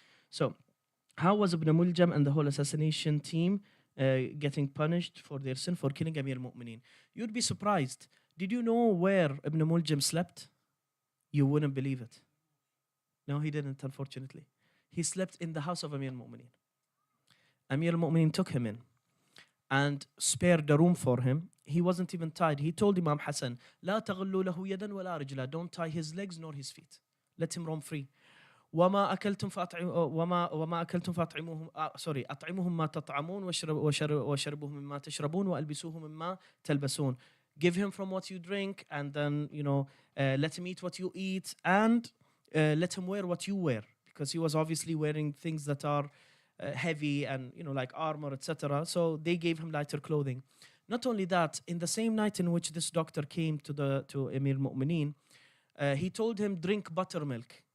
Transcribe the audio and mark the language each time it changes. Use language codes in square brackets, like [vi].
[en] So, how was Ibn Muljam and the whole assassination team getting punished for their sin for killing Amir al-Mu'mineen? You'd be surprised. Did you know where Ibn Muljam slept? You wouldn't believe it. No, he didn't, unfortunately. He slept in the house of Amir al-Mu'mineen. Amir al-Mu'mineen took him in and spared the room for him. He wasn't even tied. He told Imam Hassan, [ar] لا تغلوا له يدا ولا رجلا. [en] Don't tie his legs nor his feet. Let him roam free. [ar] وما أكلتم فأطعموهم أطعموهم ما تطعمون وشربوهم مما تشربون وألبسوهم مما تلبسون. [en] Give him from what you drink, and then let him eat what you eat, and let him wear what you wear, because he was obviously wearing things that are heavy and like armor, etc. So they gave him lighter clothing. Not only that, in the same night in which this doctor came to Amir al-Mu'mineen, he told him, drink buttermilk.